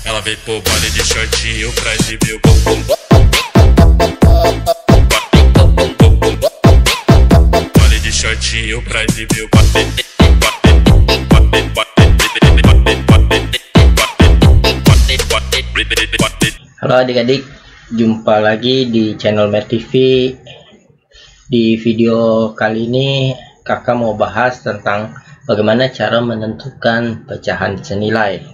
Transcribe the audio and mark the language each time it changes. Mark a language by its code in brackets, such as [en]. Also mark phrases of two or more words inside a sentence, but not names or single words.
[pt] Ela veio pro baile de shortinho pra exibir o bumbum. Baile de shortinho pra exibir o [id] Halo adik-adik, jumpa lagi di channel Mer TV. Di video kali ini kakak mau bahas tentang bagaimana cara menentukan pecahan senilai.